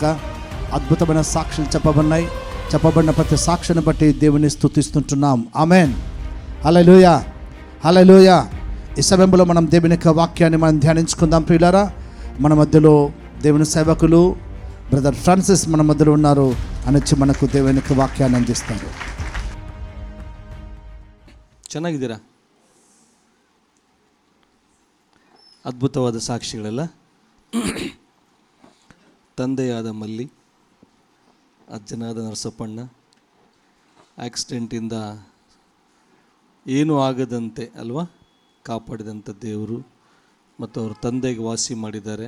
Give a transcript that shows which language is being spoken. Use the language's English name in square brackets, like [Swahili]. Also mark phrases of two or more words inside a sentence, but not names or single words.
[Telugu] అద్భుతమైన సాక్షులు చెప్పబడిన ప్రతి సాక్షిని బట్టి దేవుని స్తుతిస్తుంటున్నాం. ఆమేన్. హల్లెలూయా, హల్లెలూయా. ఈ సమయంలో మనం దేవుని యొక్క వాక్యాన్ని మనం ధ్యానించుకుందాం. ప్రియులారా, మన మధ్యలో దేవుని సేవకులు బ్రదర్ ఫ్రాన్సిస్ మన మధ్యలో ఉన్నారు. అనొచ్చి మనకు దేవుని యొక్క వాక్యాన్ని అందిస్తారు. [Kannada] ಚೆನ್ನಾಗಿದ್ದೀರಾ? ಅದ್ಭುತವಾದ ಸಾಕ್ಷಿಗಳೆಲ್ಲ. ತಂದೆಯಾದ ಮಲ್ಲಿ, ಅಜ್ಜನಾದ ನರಸಪ್ಪಣ್ಣ, ಆಕ್ಸಿಡೆಂಟಿಂದ ಏನೂ ಆಗದಂತೆ ಅಲ್ವಾ ಕಾಪಾಡಿದಂಥ ದೇವರು ಮತ್ತು ಅವ್ರ ತಂದೆಗೆ ವಾಸಿ ಮಾಡಿದ್ದಾರೆ.